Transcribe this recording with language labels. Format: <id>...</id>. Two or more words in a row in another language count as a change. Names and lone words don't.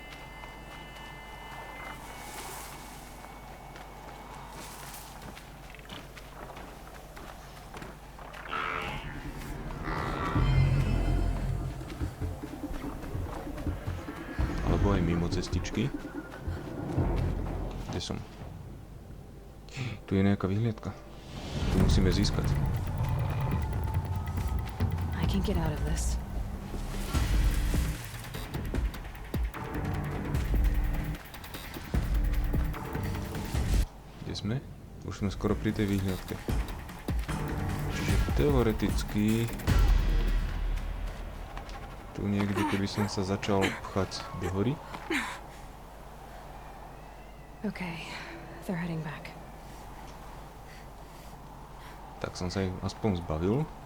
<sk>Alebo aj mimo cestičky. Kde som? Tu je nejaká vyhliadka. Tu musíme získať.</sk> <en>I can get out of this.</en> <sk>Kde sme? Už sme skoro pri tej výhľadke. Čiže teoreticky tu niekde, keby som sa začal pchať do hory.</sk> <en>Okay, they're heading back.</en> <sk>Tak som sa ich aspoň zbavil.</sk>